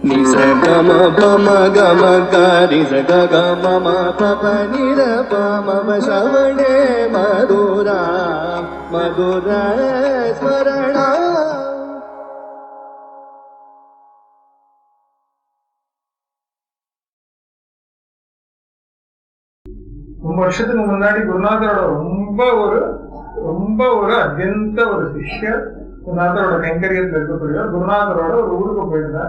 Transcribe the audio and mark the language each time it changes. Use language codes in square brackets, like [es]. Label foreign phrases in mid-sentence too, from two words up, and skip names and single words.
[ta] निस गम पम गम ग स ग ग म प प नि र प म प श्रवणे मधुरा मधुर स्मरण. ரொம்ப வருஷத்துக்கு முன்னாடி குருநாதரோட ரொம்ப ஒரு அத்தியந்த ஒரு சிஷ்யர் குருநாதரோட கைங்கரியத்தில் இருக்கக்கூடிய குருநாதரோட ஒரு ஊருக்கு போயிருந்தார்.